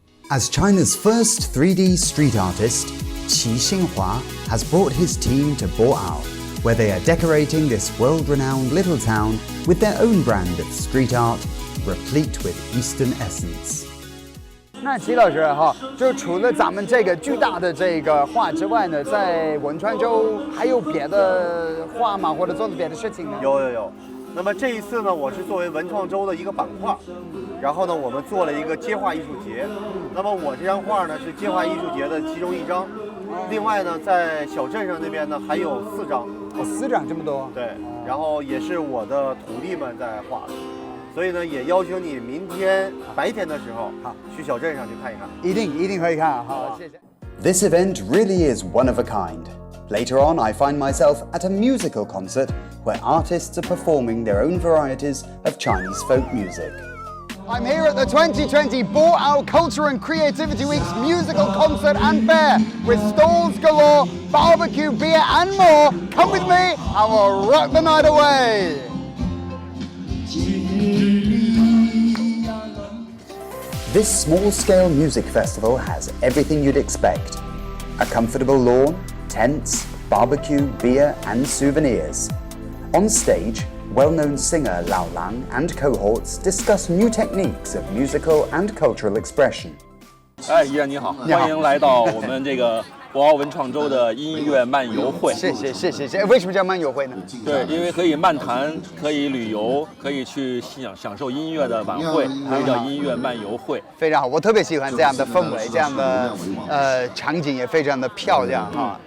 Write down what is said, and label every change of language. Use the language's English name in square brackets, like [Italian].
[English] As China's first 3D street artist, Qi Xinhua has brought his team to Boao, where they are decorating this world-renowned little town with their own brand of street art, replete with Eastern essence. [Chinese] 那齐老师哈，就除了咱们这个巨大的这个画之外呢，在汶川州还有别的画吗？或者做的别的事情呢？有。那么这一次呢，我是作为文创周的一个板块，然后呢，我们做了一个街画艺术节。那么我这张画呢是街画艺术节的其中一张，另外呢，在小镇上那边呢还有4张。 4张这么多？对，然后也是我的徒弟们在画的。所以呢，也邀请你明天白天的时候去小镇上去看一看。一定可以看。好，谢谢。 [English] This event really is one of a kind. Later on, I find myself at a musical concert where artists are performing their own varieties of Chinese folk music. I'm here at the 2020 Boao Culture and Creativity Week's musical concert and fair with stalls galore, barbecue, beer and more. Come with me and we'll rock the night away. This small-scale music festival has everything you'd expect. A comfortable lawn, tents, barbecue, beer and souvenirs. On stage, well-known singer Lao Lang and cohorts discuss new techniques of musical and cultural expression. [Chinese] 依然你好，欢迎来到我们这个博鳌文创周的音乐漫游会。谢谢。为什么叫漫游会呢？对，因为可以漫谈，可以旅游，可以去享受音乐的晚会，所以叫音乐漫游会。非常好，我特别喜欢这样的氛围，这样的场景也非常的漂亮啊。